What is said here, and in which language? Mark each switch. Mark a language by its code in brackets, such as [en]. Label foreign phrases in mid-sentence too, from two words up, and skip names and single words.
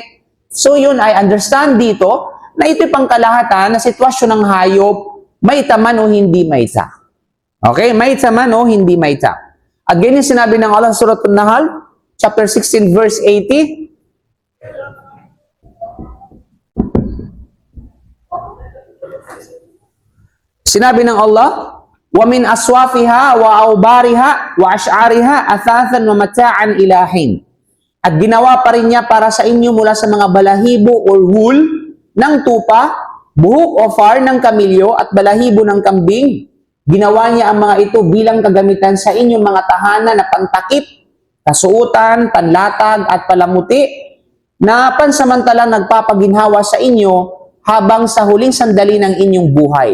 [tl] So yun ay understand dito na ito'y pangkalahatan na sitwasyon ng hayop, maita man o hindi maita. Okay? Maita man o hindi maita. At ganyan sinabi ng Allah sa Surah An-Nahl, [en] chapter 16, verse 80. [tl] Sinabi ng [ar] Allah, وَمِنْ أَصْوَافِهَا وَأَوْبَارِهَا وَأَشْعَارِهَا أَثَاثًا وَمَتَاعًا إِلَى حِينٍ. [tl] At ginawa pa rin niya para sa inyo mula sa mga balahibo or wool ng tupa, buhok o far ng kamilyo at balahibo ng kambing. Ginawa niya ang mga ito bilang kagamitan sa inyong mga tahanan na pantakip, kasuutan, panlatag at palamuti na pansamantalang nagpapaginhawa sa inyo habang sa huling sandali ng inyong buhay.